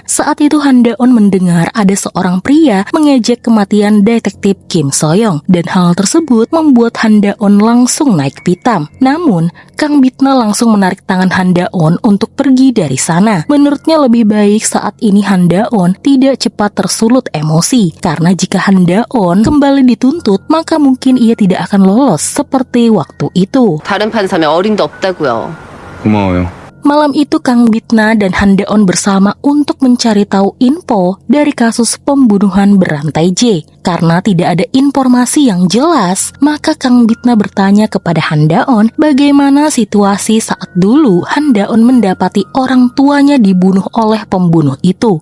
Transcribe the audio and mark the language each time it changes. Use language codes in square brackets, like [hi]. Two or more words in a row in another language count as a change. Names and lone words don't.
[id] Saat itu Han Da-on mendengar ada seorang pria mengejek kematian detektif Kim So-young dan hal tersebut membuat Han Da-on langsung naik pitam. Namun, Kang Bitna langsung menarik tangan Han Da-on untuk pergi dari sana. Menurutnya lebih baik saat ini Han Da-on tidak cepat tersulut emosi karena jika Han Da-on kembali dituntut, maka mungkin ia tidak akan lolos seperti waktu itu. [ko] 다른 판사면 어림도 없다고요. 고마워요. [id] Malam itu Kang Bitna dan Han Da-on bersama untuk mencari tahu info dari kasus pembunuhan berantai J. Karena tidak ada informasi yang jelas, maka Kang Bitna bertanya kepada Han Da-on bagaimana situasi saat dulu Han Da-on mendapati orang tuanya dibunuh oleh pembunuh itu.